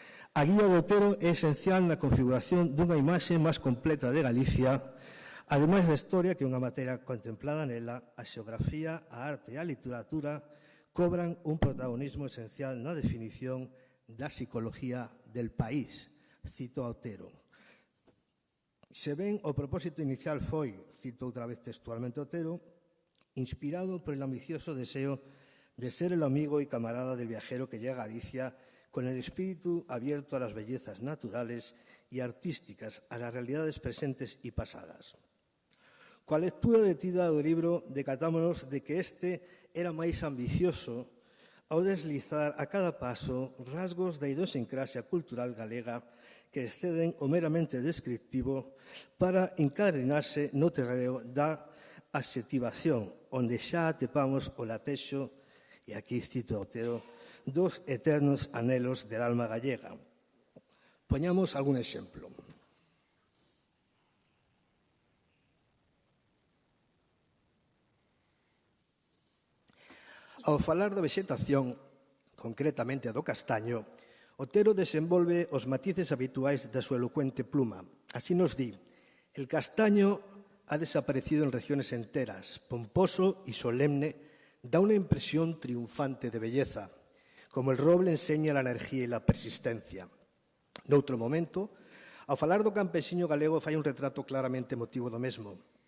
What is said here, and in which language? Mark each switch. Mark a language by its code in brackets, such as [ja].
[gl] A guía de Otero é esencial na configuración dunha imaxe máis completa de Galicia, ademais da historia que é unha materia contemplada nela, a xeografía, a arte e a literatura cobran un protagonismo esencial na definición da psicología del país, cito a Otero. Se ben o propósito inicial foi, cito outra vez textualmente Otero, [es] inspirado por el ambicioso deseo de ser el amigo y camarada del viajero que llega a Galicia con el espíritu abierto a las bellezas naturales y artísticas, a las realidades presentes y pasadas. [gl] Coa lectura detida do libro, decatámonos de que este era máis ambicioso ao deslizar a cada paso rasgos da idiosincrasia cultural galega que exceden o meramente descriptivo para encadrenarse no terreo da adxetivación, onde xa atepamos o latexo, e aquí cito a Otero, dos [es] eternos anhelos del alma gallega. [gl] Poñamos algún exemplo. Ao falar da vexetación, concretamente a do castaño, Otero desenvolve os matices habituais da súa elocuente pluma. Así nos di: [es] el castaño ha desaparecido en regiones enteras, pomposo y solemne, da una impresión triunfante de belleza, como el roble enseña la energía y la persistencia. [gl] Noutro momento, ao falar do campesiño galego fai un retrato claramente emotivo do mesmo.